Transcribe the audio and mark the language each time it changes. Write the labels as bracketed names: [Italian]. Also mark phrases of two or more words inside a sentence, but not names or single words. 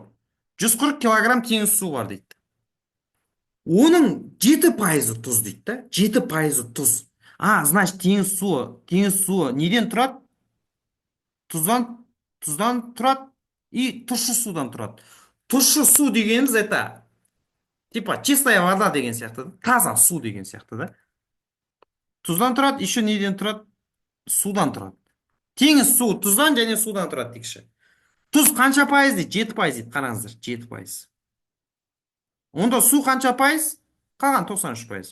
[Kazakh] 140 килограмм теңіз суы бар дейді. Оның 7% тұз дейді да? 7% тұз. Значит, теңіз суы неден тұрады? Тұздан тұрады и тұщы судан тұрады. Тұщы су дегеніміз [Russian] это типа чистая вода [Kazakh] деген сияқты, таза су деген сияқты да. Тұздан тұрады, еще неден тұрады? Судан тұрады. Теңіз суы тұздан және судан тұрады дейікші. Тұз қанша пайыз дейді? 7% дейді. Қараңыздар, 7%. Онда су қанша пайыз? Қалған 93%.